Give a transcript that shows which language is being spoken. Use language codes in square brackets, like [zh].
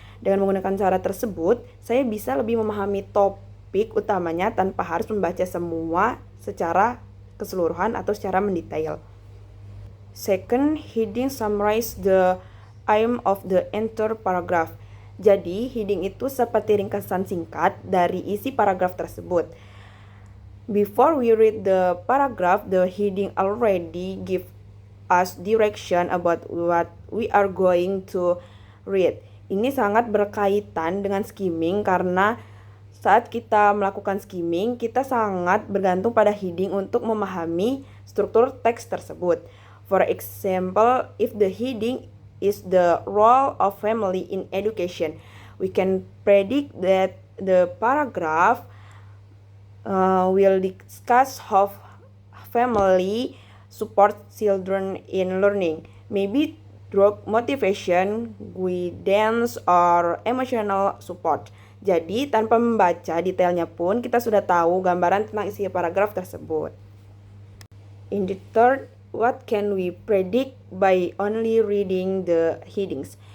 [id] Dengan menggunakan cara tersebut, saya bisa lebih memahami topik utamanya tanpa harus membaca semua secara keseluruhan atau secara mendetail. [en] Second, heading summarize the aim of the entire paragraph. [id] Jadi, heading itu seperti ringkasan singkat dari isi paragraf tersebut. [en] Before we read the paragraph, the heading already give us direction about what we are going to read. [id] Ini sangat berkaitan dengan skimming karena saat kita melakukan skimming, kita sangat bergantung pada heading untuk memahami struktur teks tersebut. [en] For example, if the heading is the role of family in education, we can predict that the paragraph will discuss how family support children in learning, maybe through motivation, guidance, or emotional support. [id] Jadi tanpa membaca detailnya pun kita sudah tahu gambaran tentang isi paragraf tersebut. [en] In the third, what can we predict by only reading the headings?